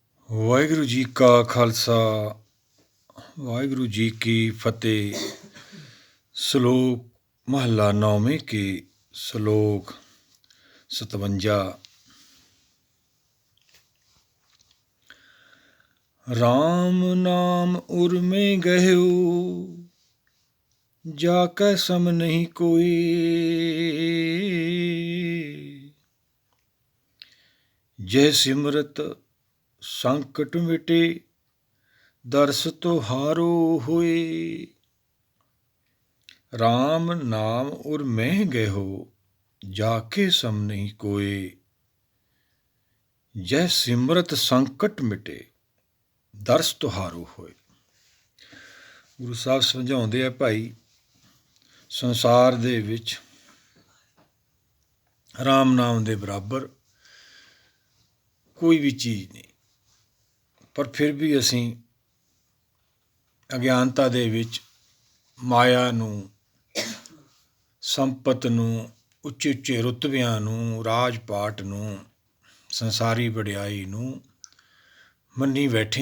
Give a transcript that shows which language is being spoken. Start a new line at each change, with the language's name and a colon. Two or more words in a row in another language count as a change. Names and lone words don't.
Punjabi: ਵਾਹਿਗੁਰੂ ਜੀ ਕਾ ਖਾਲਸਾ ਵਾਹਿਗੁਰੂ ਜੀ ਕੀ ਫਤਿਹ। ਸ਼ਲੋਕ ਮਹੱਲਾ ਨੌਵੇਂ ਕੇ ਸ਼ਲੋਕ 57। ਰਾਮ ਨਾਮ ਉਰ ਮੇਂ ਗਹ੍ਯੋ ਜਾਕੈ ਸਮ ਨਹੀਂ ਕੋਈ। ਜੈ ਸਿਮਰਤ ਸੰਕਟ ਮਿਟੇ ਦਰਸ਼ ਤੁਹਾਰੋ ਹੋਏ। ਰਾਮ ਨਾਮ ਉਰ ਮੇਂ ਗਹ੍ਯੋ ਜਾਕੇ ਸਮ ਨਹੀਂ ਕੋਏ। ਜੈ ਸਿਮਰਤ ਸੰਕਟ ਮਿਟੇ ਦਰਸ ਤੁਹਾਰੋ ਹੋਏ। ਗੁਰੂ ਸਾਹਿਬ ਸਮਝਾਉਂਦੇ ਆ, ਭਾਈ ਸੰਸਾਰ ਦੇ ਵਿੱਚ ਰਾਮ ਨਾਮ ਦੇ ਬਰਾਬਰ ਕੋਈ ਵੀ ਚੀਜ਼ ਨਹੀਂ, ਪਰ ਫਿਰ ਵੀ ਅਸੀਂ ਅਗਿਆਨਤਾ ਦੇ ਵਿੱਚ ਮਾਇਆ ਨੂੰ, ਸੰਪਤ ਨੂੰ, ਉੱਚੇ ਉੱਚੇ ਰੁਤਬਿਆਂ ਨੂੰ, ਰਾਜ ਪਾਟ ਨੂੰ, ਸੰਸਾਰੀ ਵਡਿਆਈ ਨੂੰ ਮੰਨੀ ਬੈਠੇ।